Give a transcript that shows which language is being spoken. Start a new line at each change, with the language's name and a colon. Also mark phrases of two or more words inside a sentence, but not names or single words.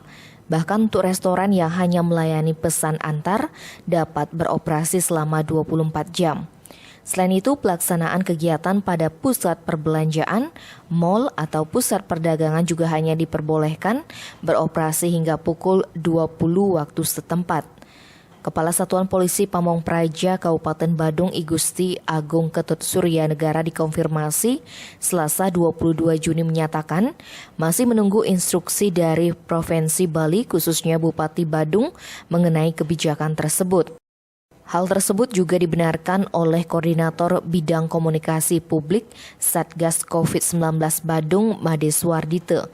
Indonesian: Bahkan untuk restoran yang hanya melayani pesan antar dapat beroperasi selama 24 jam. Selain itu, pelaksanaan kegiatan pada pusat perbelanjaan, mal atau pusat perdagangan juga hanya diperbolehkan beroperasi hingga pukul 20 waktu setempat. Kepala Satuan Polisi Pamong Praja Kabupaten Badung I Gusti Agung Ketut Surya Negara dikonfirmasi Selasa 22 Juni menyatakan masih menunggu instruksi dari Provinsi Bali khususnya Bupati Badung mengenai kebijakan tersebut. Hal tersebut juga dibenarkan oleh Koordinator Bidang Komunikasi Publik Satgas COVID-19 Badung Made Suardite.